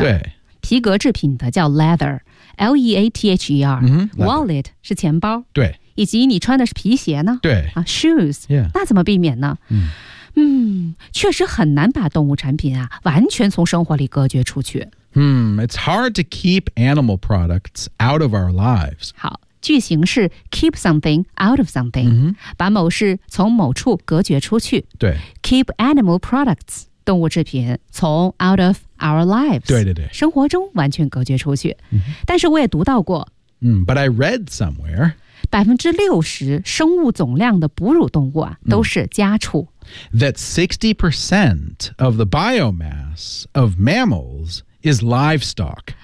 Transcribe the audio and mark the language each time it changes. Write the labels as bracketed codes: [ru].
[zh] 对。皮革制品的叫 leather。L-E-A-T-H-E-R、 [en] mm-hmm,。 [zh] Wallet 是钱包。对。以及你穿的是皮鞋呢对。 [en] 啊 ,shoes。 Yeah. [zh] 那怎么避免呢 确实很难把动物产品啊完全从生活里隔绝出去。 [en] It's hard to keep animal products out of our lives. [zh] 好。句型是 [en] keep something out of something、 mm-hmm. [zh] 把某事从某处隔绝出去对 [en] keep animal products [zh] 动物制品从 [en] out of our lives [zh] 对对对生活中完全隔绝出去、 [en] mm-hmm. [zh] 但是我也读到过、 [en] But I read somewhere [zh] 60%生物总量的哺乳动物、啊、都是家畜、 [en] That 60% of the biomass of mammals is livestock